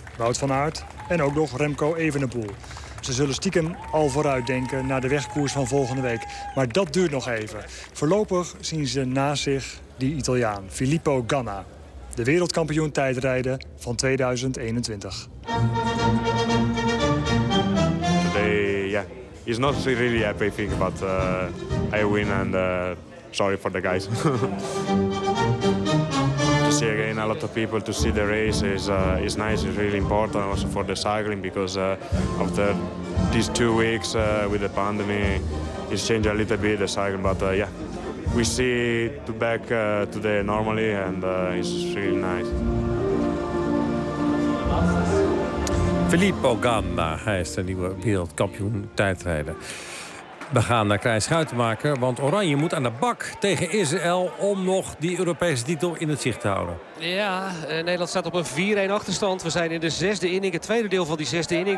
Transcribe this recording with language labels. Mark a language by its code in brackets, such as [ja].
[nl] Wout van Aert en ook nog Remco Evenepoel. Ze zullen stiekem al vooruitdenken naar de wegkoers van volgende week. Maar dat duurt nog even. Voorlopig zien ze naast zich die Italiaan, Filippo Ganna. De wereldkampioen tijdrijden van 2021. [en] Today, yeah. he's not really happy thing, but I win and sorry for the guys. To see again a lot of people, to see the race is nice, it's really important also for the cycling because after these 2 weeks with the pandemic, it's changed a little bit the cycling, but yeah. We see to back today normally and it's really nice. [nl] Filippo Ganna, hij is de nieuwe wereldkampioen tijdrijden. We gaan naar Krijn Schuitenmaker, want Oranje moet aan de bak tegen Israël om nog die Europese titel in het zicht te houden. Ja, Nederland staat op een 4-1 achterstand. We zijn in de zesde inning, het tweede deel van die zesde inning.